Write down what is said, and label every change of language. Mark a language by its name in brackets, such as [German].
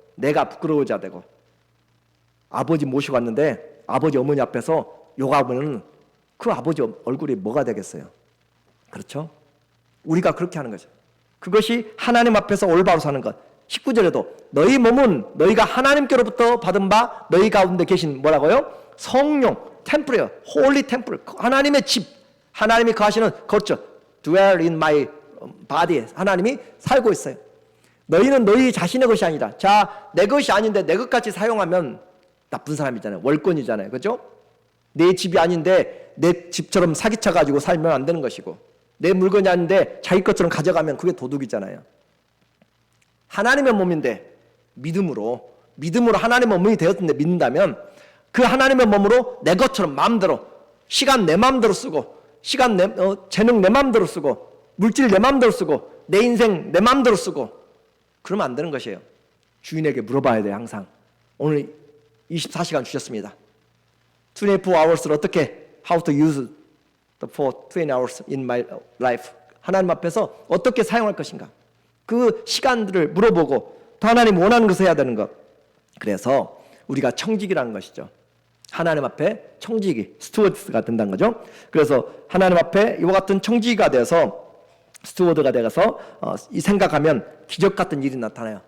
[Korean] 내가 부끄러워져야 되고. 아버지 모시고 왔는데 아버지 어머니 앞에서 욕하면 그 아버지 얼굴이 뭐가 되겠어요? 그렇죠? 우리가 그렇게 하는 거죠. 그것이 하나님 앞에서 올바로 사는 것. 19절에도 너희 몸은 너희가 하나님께로부터 받은 바 너희 가운데 계신 뭐라고요? 성령, 템플이에요. 홀리 템플, 하나님의 집. 하나님이 거하시는 거처, [English] dwell in my body. [Korean] 하나님이 살고 있어요. 너희는 너희 자신의 것이 아니라, 자, 내 것이 아닌데 내 것같이 사용하면 나쁜 사람이잖아요. 월권이잖아요. 그렇죠? 내 집이 아닌데 내 집처럼 사기쳐가지고 살면 안 되는 것이고, 내 물건이 아닌데 자기 것처럼 가져가면 그게 도둑이잖아요. 하나님의 몸인데 믿음으로 하나님의 몸이 되었는데 믿는다면 그 하나님의 몸으로 내 것처럼 마음대로 시간 내 마음대로 쓰고 재능 내 마음대로 쓰고 물질 내 마음대로 쓰고 내 인생 내 마음대로 쓰고 그러면 안 되는 것이에요. 주인에게 물어봐야 돼요. 항상. 오늘 24시간 주셨습니다. [English] 24 hours를 [Korean] 어떻게 [English] how to use the 20 hours in my life. [Korean] 하나님 앞에서 어떻게 사용할 것인가. 그 시간들을 물어보고 또 하나님 원하는 것을 해야 되는 것. 그래서 우리가 청직이라는 것이죠. 하나님 앞에 청지기, 스튜어드가 된다는 거죠. 그래서 하나님 앞에 이와 같은 청지기가 되어서 스튜어드가 되어서 이 생각하면 기적 같은 일이 나타나요.